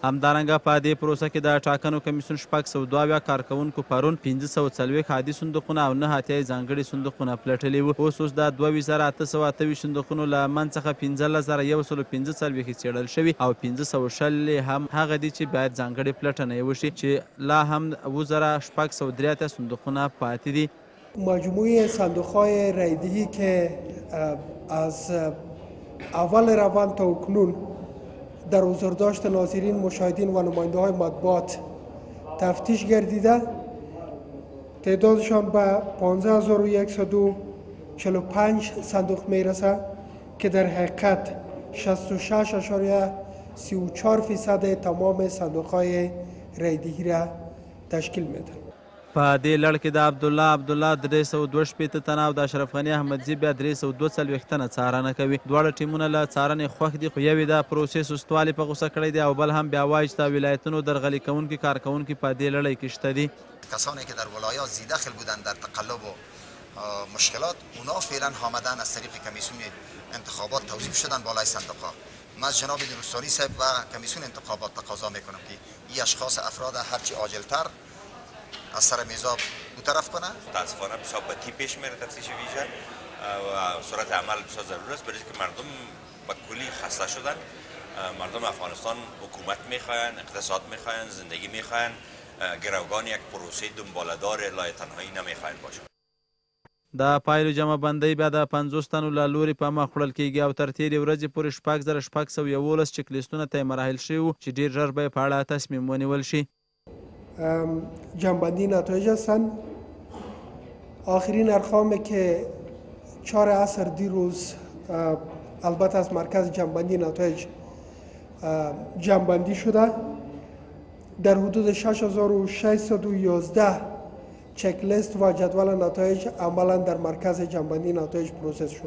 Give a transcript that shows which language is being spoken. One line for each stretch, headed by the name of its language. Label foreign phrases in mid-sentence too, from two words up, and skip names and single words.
Pashto: همدارنګه په دې پروسه کې د ټاکنو کمیسیون 602 کارکوونکو پرون 540 عادي صندوقونه او 9 اتیا ځانګړي صندوقونه پلټلي وو. اوس د 2828 صندوقونو له منځ څخه 15145 څېړل شوي او 560 هم هغه دي چې باید ځانګړې پلټنه یې وشي چې لا هم 2603 صندوقونه پاتې دي.
Persian: مجموعه صندوق‌های رایدهی که از اول روند تا اکنون در حضورداشت ناظرین، مشاهدین و نماینده های مطبوعات تفتیش گردیده تعدادشان به 15102 45 صندوق میرسه که در حقیقت 66.34% تمام صندوقهای رایدهی را تشکیل میدن.
Pashto: په دې لړ کې د عبدالله 302 تنه او د اشرف غني احمدزي بیا 342 تنه څارنه کوي. دواړه ټیمونه له څارنې خوښ دي، خو یو یې د پروسې سستوالي په غوسه کړی دی او بل هم بیا وایي چې د ولایتونو درغلي کوونکي کارکوونکي په دې لړۍ کې شته دي.
Persian: کسانی که در ولایات زیدخل بودند در تقلب و مشکلات، اونا فعلا آمدن از طریق کمیسیون انتخابات توظیف شدن بالای صندوق‌ها. من از جناب درستانی صاحب و کمیسیون انتخابات تقاضا میکنم که این اشخاص افراد هرچی عاجلتر از سر میزاب برطرف کنه. متاسفانه بسیار بدی پیش میره تفتیش ویژه و صورت عمل بسیار ضرور است، برای که مردم به کلی خسته شدن. مردم افغانستان حکومت میخواین، اقتصاد میخواین، زندگی میخواین، گروگان یک پروسه دنباله‌دار لای تنهایی نمیخواین باشه.
Pashto: د پایلو جمع بندۍ بیا د 50 تنو له لوري په مخ وړل کیږي او تر تېرې ورځې پورې 6611 چک لیستونه ته مراحل شوي وو چې ډېر ژر به یې په اړه تصمیم ونیول شي.
Persian: جمع‌بندی نتایج هستند. آخرین ارقامی که 4 عصر دیروز البته از مرکز جمع‌بندی نتایج جمع‌بندی شده، در حدود 6611 چک لیست و جدول نتایج عملا در مرکز جمع‌بندی نتایج پروسس شده.